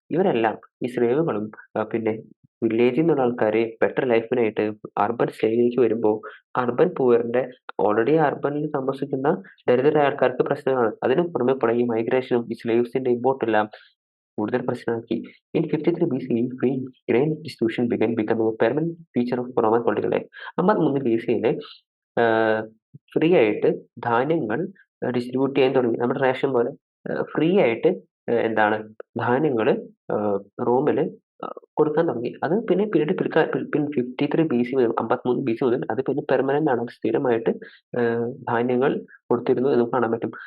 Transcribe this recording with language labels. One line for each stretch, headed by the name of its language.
Malayalam: ഇവരെല്ലാം ഈ സ്ലേവുകളും പിന്നെ വില്ലേജിൽ നിന്നുള്ള ആൾക്കാരെ ബെറ്റർ ലൈഫിനായിട്ട് അർബൻ സ്റ്റേജിലേക്ക് വരുമ്പോൾ അർബൻ പൂവറിന്റെ ഓൾറെഡി അർബനിൽ താമസിക്കുന്ന ദരിദ്രരായ ആൾക്കാർക്ക് പ്രശ്നങ്ങളാണ്. അതിന് പുറമെ ഈ മൈഗ്രേഷനും ഈ സ്ലേവ്സിന്റെ ഇമ്പോർട്ട് എല്ലാം കൂടുതൽ പ്രശ്നമാക്കി.
English: In 53 BCE, free grain distribution began becoming a permanent feature of Roman political life.
Malayalam: 53 BCE free ആയിട്ട് ധാന്യങ്ങൾ ഡിസ്ട്രിബ്യൂട്ട് ചെയ്യാൻ തുടങ്ങി. നമ്മുടെ റേഷൻ പോലെ ഫ്രീ ആയിട്ട് എന്താണ് ധാന്യങ്ങൾ റോമില് കൊടുക്കാൻ തുടങ്ങി. അത് പിന്നെ പിന്നീട് പിന്നെ 53 BC മുതൽ 53 BC മുതൽ അത് പിന്നെ പെർമനന്റ് ആണ്, സ്ഥിരമായിട്ട് ധാന്യങ്ങൾ കൊടുത്തിരുന്നു എന്ന് കാണാൻ പറ്റും.